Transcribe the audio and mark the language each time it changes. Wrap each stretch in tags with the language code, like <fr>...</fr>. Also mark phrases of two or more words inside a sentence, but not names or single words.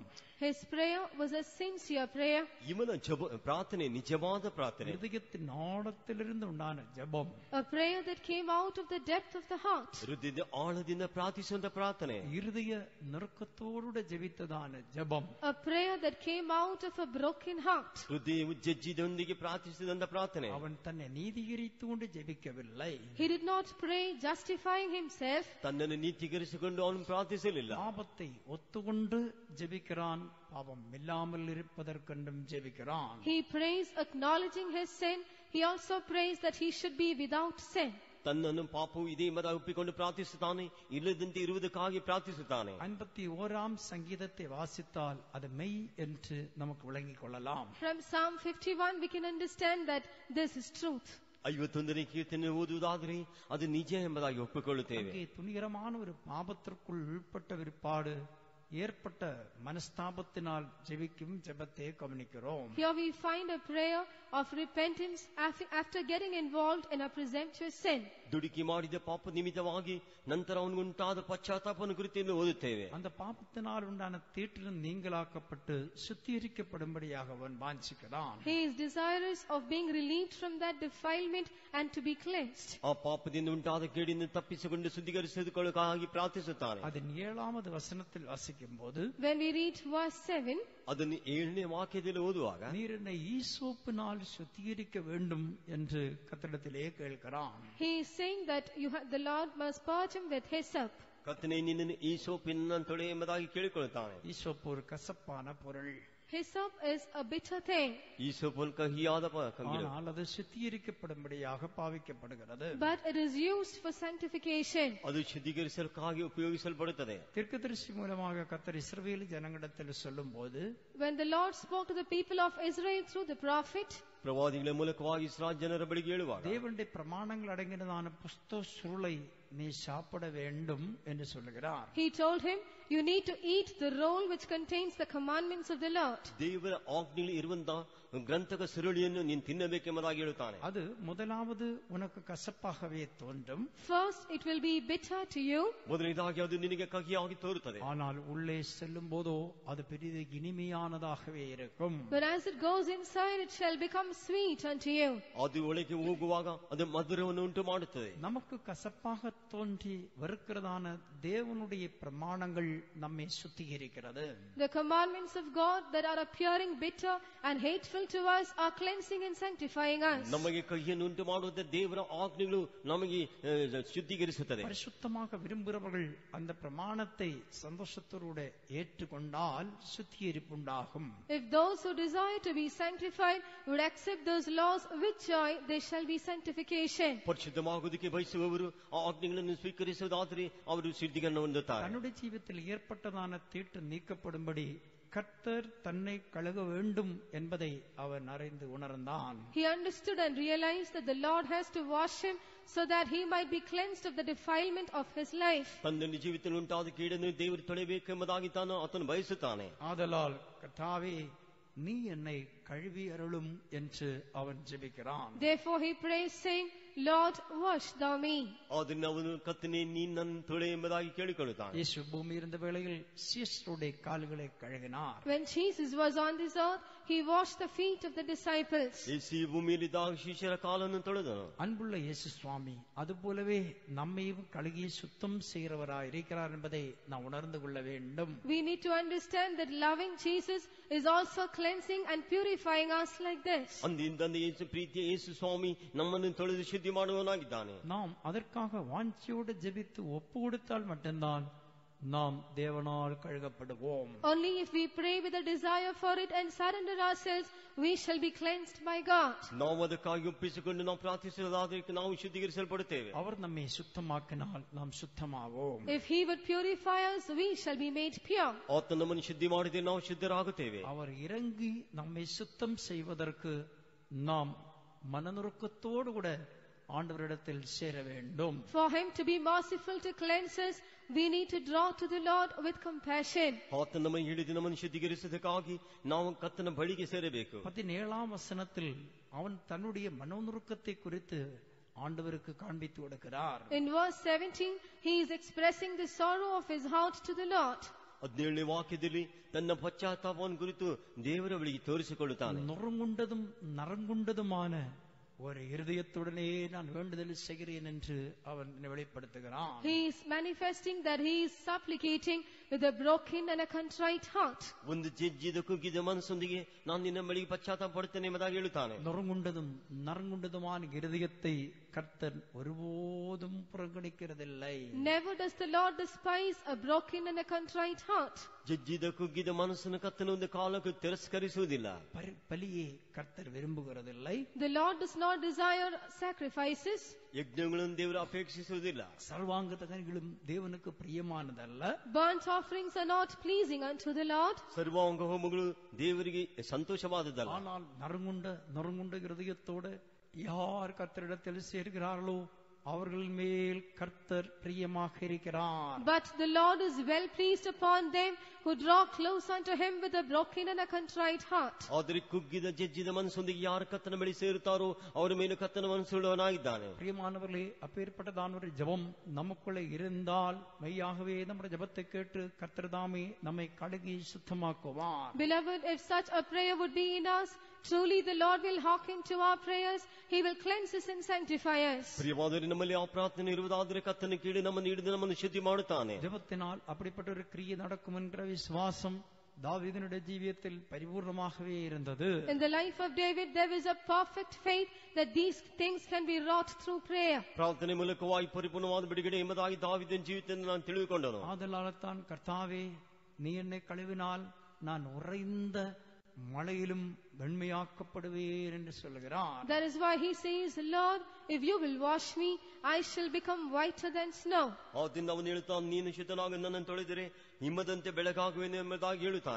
<en>His prayer was a sincere prayer.</en> <kn>ಇವನ ಪ್ರಾರ್ಥನೆ ನಿಜವಾದ ಪ್ರಾರ್ಥನೆ.</kn> <ta>இதயத்தின் ஆழத்திலிருந்து உண்டான ஜெபம்.</ta> <en>A prayer that came out of the depth of the heart.</en> <kn>ಹೃದಯದ ಆಳದಿಂದ ಪ್ರಾರ್ಥಿಸುವಂತ ಪ್ರಾರ್ಥನೆ.</kn> <ta>இருதய நெருக்கத்தோடு ஜெபித்ததான ஜெபம்.</ta> <en>A prayer that came out of a broken heart.</en> <kn>ಹೃದಯವು ಜಜ್ಜಿದೊಂದಿಗೆ ಪ್ರಾರ್ಥಿಸಿದಂತ ಪ್ರಾರ್ಥನೆ.</kn> <ta>அவன் தன்னை நீதிகரித்துകൊണ്ട് ஜெபிக்கவில்லை.</ta> <en>He did not pray justifying himself.</en> <kn>ತನ್ನನ್ನು ನೀತಿಗರಿಸಿಕೊಂಡು ಅವನು ಪ್ರಾರ್ಥಿಸಲಿಲ್ಲ.</kn> <ta>பாவத்தை ஒத்துக்கொண்டு ஜெபிக்கிறான். பாவம் இல்லாமல் இருப்பதற்கென்றும் ஜெபிக்கிறான்.</ta> <en>He prays acknowledging his sin. He also prays that he should be without sin.</en> <kn>ತನ್ನನ್ನು ಪಾಪವು ಇದೆ ಎಂಬುದಾಗಿ ಒಪ್ಪಿಕೊಂಡು ಪ್ರಾರ್ಥಿಸುತ್ತಾನೆ. ಇಲ್ಲದಂತೆ ಇರುವುದಕ್ಕಾಗಿ ಪ್ರಾರ್ಥಿಸುತ್ತಾನೆ.</kn> <ta>51ஆம் சங்கீதத்தை வாசித்தால் அது மெய் என்று நமக்கு விளங்கிக் கொள்ளலாம்.</ta> <en>From Psalm 51 we can understand that this is truth.</en> <kn>51ನೇ ಕೀರ್ತನೆ ಓದುವುದಾದರೆ ಅದು ನಿಜ ಎಂಬುದಾಗಿ ಒಪ್ಪಿಕೊಳ್ಳುತ್ತೇವೆ.</kn> <ta>அங்கே துணிகரமான ஒரு பாபத்திற்குள் உள்பட்ட விற்பாடு ஏற்பட்ட மனஸ்தாபத்தினால் ஜெபிக்கும் ஜெபத்தை கவனிக்கிறோம்.</ta> <en>Here we find a prayer of repentance after getting involved in a presumptuous sin.</en> <kn>ದುಡುಕಿ ಮಾಡಿದ ಪಾಪ ನಿಮಿತ್ತವಾಗಿ ನಂತರ ಅವನಿಗುಂಟಾದ ಪಶ್ಚಾತ್ತಾಪವನ್ನು ಕುರಿತು ಓದುತ್ತೇವೆ.</kn> <ta>அந்த பாபத்தினால் உண்டான தீட்டிலிருந்து நீங்களாக்கப்பட்டு சுத்திகரிக்கப்படும்படியாக அவன் வாஞ்சிக்கிறான்.</ta> <en>He is desirous of being relieved from that defilement and to be cleansed.</en> <kn>ಆ ಪಾಪದಿಂದ ಉಂಟಾದ ಕೇಡಿನಿಂದ ತಪ್ಪಿಸಿಕೊಂಡು ಶುದ್ಧೀಕರಿಸಿಕೊಳ್ಳುವುದಕ್ಕಾಗಿ ಪ್ರಾರ್ಥಿಸುತ್ತಾನೆ.</kn> <ta>அதன் 7வது வசனத்தில் வாசிக்கும் போது,</ta> <en>When we read verse 7,</en> <kn>ಅದನ್ನು 7ನೇ ವಾಕ್ಯದಲ್ಲಿ ಓದುವಾಗ,</kn> <ta>நீர் என்னை ஈசோப்பினால் சுத்திகரிக்க வேண்டும் என்று கர்த்தரிடத்திலே கேட்கிறான்.</ta> <en>he is saying that the Lord must purge him with hyssop.</en> <kn>ಕರ್ತನೇ ನಿನ್ನನ್ನು ಈ ಸೋಪಿನ ತೊಳೆ ಎಂಬುದಾಗಿ ಕೇಳಿಕೊಳ್ಳುತ್ತಾನೆ.</kn> <ta>ஈசோப்பு ஒரு கசப்பான பொருள்.</ta> <en>Hyssop is a bitter thing.</en> <kn>ಈ ಸೋಪನ್ ಕಹಿಯಾದ ಕಂಗಿಲು.</kn> <ta>ஆனால் அது சுத்திகரிக்கப்படும்படியாக பாவிக்கப்படுகிறது.</ta> <en>But it is used for sanctification.</en> <kn>ಅದು ಶುದ್ಧೀಕರಿಸಲಿಕ್ಕಾಗಿ ಉಪಯೋಗಿಸಲ್ಪಡುತ್ತದೆ.</kn> <ta>தீர்க்கதரிசி மூலமாக கர்த்தர் இஸ்ரவேல் ஜனங்களிடத்தில் சொல்லும்போது,</ta> <en>When the Lord spoke to the people of Israel through the prophet,</en> <kn>ಪ್ರವಾದಿಗಳ ಮೂಲಕವಾಗಿ ಇಸ್ರಾಯೇಲ್ ಜನರ ಬಳಿಗೆ ಹೇಳುವಾಗ,</kn> <ta>தேவனுடைய பிரமாணங்கள் அடங்கினதான புஸ்தக சுருளை நீ சாப்பிட வேண்டும் என்று சொல்லுகிறார்.</ta> <en>he told him, you need to eat the roll which contains the commandments of the Lord.</en> <kn>ದೇವರ ಆಜ್ಞೆಯಲ್ಲಿ ಇರುವಂತಹ ಗ್ರಂಥಕ ಸುರುಳಿಯನ್ನು ನೀನು ತಿನ್ನಬೇಕೆಂಬುದಾಗಿ ಹೇಳುತ್ತಾನೆ.</kn> <ta>அது முதலாவது உனக்கு கசப்பாகவே தோன்றும்.</ta> <en>First it will be bitter to you.</en> <kn>ಮೊದಲನೇದಾಗಿ ಅದು ನಿನಗೆ ಕಹಿಯಾಗಿ ತೋರುತ್ತದೆ.</kn> <ta>ஆனால் உள்ளே செல்லும் போதோ அது பெரிது இனிமையானதாகவே இருக்கும்.</ta> <en>But as it goes inside, it shall become sweet unto you.</en> <kn>ಅದು ಒಳಗೆ ಹೋಗುವಾಗ ಅದು ಮಧುರವನ್ನು ಉಂಟು ಮಾಡುತ್ತದೆ.</kn> <ta>நமக்கு கசப்பாக தோன்றி வெறுக்கிறதான தேவனுடைய பிரமாணங்கள் நம்மை சுத்திகரிக்கிறது.</ta> <en>The commandments of God that are appearing bitter and hateful to us are cleansing and sanctifying us.</en> <kn>ನಮಗೆ ಕಹಿಯನ್ನು ಉಂಟು ಮಾಡುವ ದೇವರ ಆಜ್ಞೆಗಳು ನಮಗೆ ಶುದ್ಧೀಕರಿಸುತ್ತದೆ.</kn> <ta>பரிசுத்தமாக விரும்புகிறவர்கள் அந்த பிரமாணத்தை சந்தோஷத்தோடு ஏற்றுக்கொண்டால் சுத்திகரிப்பு உண்டாகும்.</ta> <en>If those who desire to be sanctified would accept those laws with joy, there shall be sanctification.</en> <kn>ಪರಿಶುದ್ಧವಾಗುವುದಕ್ಕೆ ಬಯಸುವವರು ಆ ಆಜ್ಞೆಗಳನ್ನು ಸ್ವೀಕರಿಸುವುದಾದರೆ ಅವರು ಶುದ್ಧೀಕರಣ ಹೊಂದುತ್ತಾರೆ.</kn> <ta>தன்னுடைய ஜீவித்தில் ஏற்பட்டதான தீட்டு நீக்கப்படும்படி கர்த்தர் தன்னை கழுவ வேண்டும் என்பதை அவன் அறிந்து உணர்ந்தான்.</ta> <en>He understood and realized that the Lord has to wash him so that he might be cleansed of the defilement of his life.</en> <kn>ತನ್ನ ಜೀವಿತದಲ್ಲಿ ಉಂಟಾದ ಕೀಡನ್ನು ದೇವರು ತೊಳೆಯಬೇಕೆಂಬುದಾಗಿ ಆತನು ಬಯಸುತ್ತಾನೆ.</kn> <ta>ஆதலால் கர்த்தாவே நீ என்னை கழுவி அருளும் என்று அவன் ஜெபிக்கிறான்.</ta> <en>Therefore he prays, saying, Lord, wash thou me.</en> <kn>ಅದನ್ನು ಅವನು ಕರ್ತನೇ ನೀನು ನನ್ನ ತೊಳೆ ಎಂಬುದಾಗಿ ಕೇಳಿಕೊಳ್ಳುತ್ತಾನೆ.</kn> <ta>இயேசு பூமி இருந்த வேளையில் சீஷருடைய கால்களை கழுவினார்.</ta> <en>When Jesus was on this earth, he washed the feet of the disciples.</en> <kn>ಯೇಸು ಈ ಭೂಮಿಯಲ್ಲಿದ್ದಾಗ ಶಿಷ್ಯರ ಕಾಲನ್ನು ತೊಳೆದನು.</kn> <ta>அன்புள்ள இயேசு சுவாமி அதுபோலவே நம்மையும் கழுகி சுத்தம் செய்கிறவராய் இருக்கிறார் என்பதை நாம் உணர்ந்து கொள்ள வேண்டும்.</ta> <en>We need to understand that loving Jesus is also cleansing and purifying us like this.</en> <kn>ಅಂದಿಂದ ಯೇಸು ಪ್ರೀತಿಯ ಯೇಸು ಸ್ವಾಮಿ ನಮ್ಮನ್ನು ತೊಳೆದು ಶುದ್ಧಿ ಮಾಡುವನಾಗಿದ್ದಾನೆ.</kn> <ta>நாம் அதற்காக வாஞ்சியோடு ஜெபித்து ஒப்பு கொடுத்தால் மட்டும்தான் நாம் தேவனால் கழுகப்படுவோம்.</ta> <en>Only if we pray with a desire for it and surrender ourselves, we shall be cleansed by God.</en> <kn>ನಾವು ಅದಕ್ಕಾಗಿ ಒಪ್ಪಿಸಿಕೊಂಡು ನಾವು ಪ್ರಾರ್ಥಿಸುವುದಾದರೆ ನಾವು ಶುದ್ಧೀಕರಿಸಲ್ಪಡುತ್ತೇವೆ.</kn> <ta>அவர் நம்மை சுத்தமாக்கினால் நாம் சுத்தமாவோம்.</ta> <en>If he would purify us, we shall be made pure.</en> <kn>ಆತ ನಮ್ಮನ್ನು ಶುದ್ಧಿ ಮಾಡಿದರೆ ನಾವು ಶುದ್ಧರಾಗುತ್ತೇವೆ.</kn> <ta>அவர் இறங்கி நம்மை சுத்தம் செய்வதற்கு நாம் மனநுறுக்கத்தோடு கூட ஆண்டவரிடத்தில் சேர வேண்டும்.</ta> <en>For him to be merciful to cleanse us, we need to draw to the Lord with compassion.</en> <kn>ಆತ ನಮ್ಮನ್ನು ಹಿಡಿದು ನಮ್ಮನ್ನು ಶುದ್ಧೀಕರಿಸುವುದಕ್ಕಾಗಿ ನಾವು ಕರ್ತನ ಬಳಿಗೆ ಸೇರಬೇಕು.</kn> <ta>17ஆம் வசனத்தில் அவன் தன்னுடைய மனோநுறுக்கத்தை குறித்து ஆண்டவருக்கு காண்பித்து கொடுக்கிறார்.</ta> <en>In verse 17, he is expressing the sorrow of his heart to the Lord.</en> <kn>17ನೇ ವಾಕ್ಯದಲ್ಲಿ ತನ್ನ ಪಶ್ಚಾತ್ತಾಪವನ್ನು ಕುರಿತು ದೇವರ ಬಳಿಗೆ ತೋರಿಸಿಕೊಳ್ಳುತ್ತಾನೆ.</kn> <ta>நொறுங்குண்டதும் நரங்குண்டதுமான ஒரு இருதயத்துடனே நான் வேண்டுதல் செய்கிறேன் என்று அவன் வெளிப்படுத்துகிறான்.</ta> <en>He is manifesting that he is supplicating with a broken and a contrite heart.</en> <kn>ಒಂದು ಜಜ್ಜಿದ ಕುಗ್ಗಿದ ಮನಸ್ಸೊಂದಿಗೆ ನಾನು ನಿನ್ನ ಬಳಿಗೆ ಪಶ್ಚಾತ್ತಾಪ ಪಡುತ್ತೇನೆ ಎಂಬುದಾಗಿ ಹೇಳುತ್ತಾನೆ.</kn> <ta>நொறுங்குண்டதும் நரங்குண்டதுமான இருதயத்தை கர்த்தர் ஒருபோதும் புறக்கணிக்கிறதில்லை.</ta> <en>Never does the Lord despise a broken and a contrite heart.</en> <kn>ಜಜ್ಜಿದ ಕುಗ್ಗಿದ ಮನಸ್ಸನ್ನು ಕರ್ತನ ಒಂದು ಕಾಲಕ್ಕೂ ತಿರಸ್ಕರಿಸುವುದಿಲ್ಲ.</kn> <ta>பலியை கர்த்தர் விரும்புகிறதில்லை.</ta> <en>The Lord does not desire sacrifices.</en> <kn>ಯಜ್ಞಗಳನ್ನು ದೇವರು ಅಪೇಕ್ಷಿಸುವುದಿಲ್ಲ.</kn> <ta>சர்வாங்க தகனங்களும் தேவனுக்கு பிரியமானதல்ல.</ta> <en>Burnt offerings are not pleasing unto the Lord.</en> <kn>ಸರ್ವಾಂಗ ಹೋಮಗಳು ದೇವರಿಗೆ ಸಂತೋಷವಾದದ್ದಲ್ಲ.</kn> <ta>ஆனால் நறுங்குண்ட இருதயத்தோடு யார் கர்த்தரிடத்தில் சேர்கிறார்களோ அவர்கள் மேல் கர்த்தர் பிரியமாக இருக்கிறார்.</ta> <en>But the Lord is well pleased upon them who draw close unto him with a broken and a contrite heart.</en> <kn>ಆದರೆ ಕುಗ್ಗಿದ ಜಜ್ಜಿದ ಮನಸ್ಸೊಂದಿಗೆ ಯಾರು ಕರ್ತನ ಬಳಿ ಸೇರುತ್ತಾರೋ ಅವರ ಮೇಲೆ ಕರ್ತನ ಮನಸ್ಸುಳ್ಳವನಾಗಿದ್ದಾನೆ.</kn> <ta>பிரியமானவர்களே, அப்பேற்பட்டதான ஒரு ஜெபம் நமக்குள்ளே இருந்தால் மெய்யாகவே நம்முடைய ஜெபத்தை கேட்டு கர்த்தர் தாமே நம்மை கழுகி சுத்தமாக்குவார்.</ta> <en>Beloved, if such a prayer would be in us, truly the Lord will hearken to our prayers. He will cleanse us and sanctify us.</en> <kn>ಪ್ರಿಯವಾದರೆ ನಮ್ಮಲ್ಲಿ ಆ ಪ್ರಾರ್ಥನೆ ಇರುವುದಾದರೆ ಕರ್ತನ ಕೇಳಿ ನಮ್ಮನ್ನು ಹಿಡಿದು ನಮ್ಮನ್ನು ಶುದ್ಧಿ ಮಾಡುತ್ತಾನೆ.</kn> <ta>ஜெபத்தினால் அப்படிப்பட்ட ஒரு கிரியை நடக்கும் என்ற விசுவாசம் தாவீதினுடைய ஜீவியத்தில் பரிபூர்ணமாகவே இருந்தது.</ta> <en>In the life of David, there was a perfect faith that these things can be wrought through prayer.</en> <kn>ಪ್ರಾರ್ಥನೆ ಮೂಲಕವಾಗಿ ಪರಿಪೂರ್ಣವಾದ ಬಿಡುಗಡೆ ಎಂಬುದಾಗಿ ದಾವೀದನ ಜೀವಿತದಿಂದ ನಾನು ತಿಳಿದುಕೊಂಡನು.</kn> <ta>ஆதலால்தான் கர்த்தாவே, நீ என்னை கழுவினால் நான் உறைந்த மழையிலும் வெண்மையாக்கப்படுவேன் என்று சொல்லுகிறார்.</ta> <en>That is why he says, Lord, if you will wash me, I shall become whiter than snow.</en> <kn>ಆದ್ದರಿಂದ ಅವನು ಹೇಳುತ್ತಾನೆ, ನೀನು ಶುದ್ಧನಾಗಿ ನನ್ನನ್ನು ತೊಳೆದರೆ ಹಿಮದಂತೆ ಬೆಳಗಾಗುವೆನು ಎಂಬುದಾಗಿ ಹೇಳುತ್ತಾನೆ.</kn>